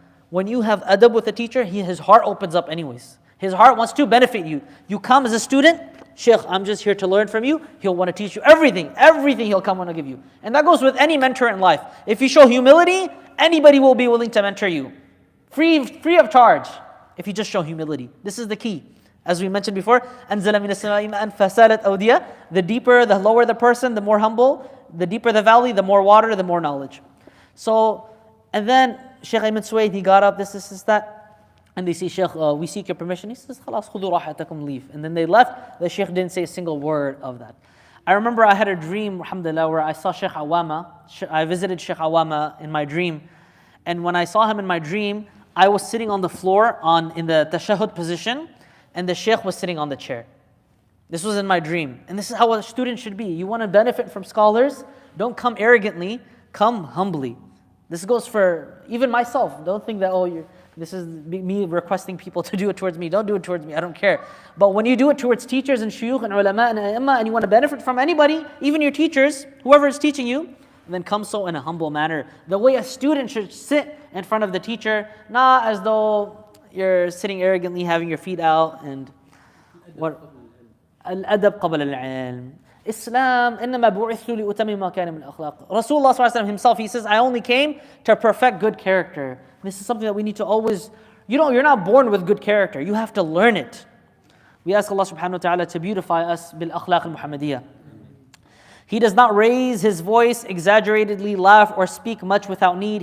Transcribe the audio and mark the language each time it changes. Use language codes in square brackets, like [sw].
[en] When you have adab with a teacher, his heart opens up anyways. His heart wants to benefit you. You come as a student, Sheikh, I'm just here to learn from you. He'll want to teach you everything he'll come want to give you. And that goes with any mentor in life. If you show humility, anybody will be willing to mentor you. Free of charge, if you just show humility. This is the key. As we mentioned before, [ar] أَنزَلَ مِنَ السَّمَاءِ مَاءً فَسَالَتْ أَوْدِيَةٌ. [en] The deeper, the lower the person, the more humble. The deeper the valley, the more water, the more knowledge. So, and then Sheikh Ayman Suwaid, he got up, this, that. And they say, Sheikh, we seek your permission. He says, [ar] خلاص خذوا راحتكم, [en] leave. And then they left. The Sheikh didn't say a single word of that. I remember I had a dream, alhamdulillah, where I saw Sheikh Awama. I visited Sheikh Awama in my dream. And when I saw him in my dream, I was sitting on the floor in the tashahhud position, and the Sheikh was sitting on the chair. This was in my dream. And this is how a student should be. You want to benefit from scholars, don't come arrogantly, come humbly. This goes for even myself. Don't think that, this is me requesting people to do it towards me. Don't do it towards me, I don't care. But when you do it towards teachers and shuyukh and ulama and a'imma, and you want to benefit from anybody, even your teachers, whoever is teaching you, then come so in a humble manner. The way a student should sit in front of the teacher, not as though you're sitting arrogantly, having your feet out and what. Al-adab qabla al-ilm. [ar] Islam, إنما بعثت لأتمم مكارم الأخلاق. [en] Rasulullah ﷺ himself, he says, I only came to perfect good character. This is something that we need to always, you're not born with good character. You have to learn it. We ask Allah subhanahu wa ta'ala to beautify us bil akhlaq al-Muhammadiyah. He does not raise his voice, exaggeratedly laugh, or speak much without need.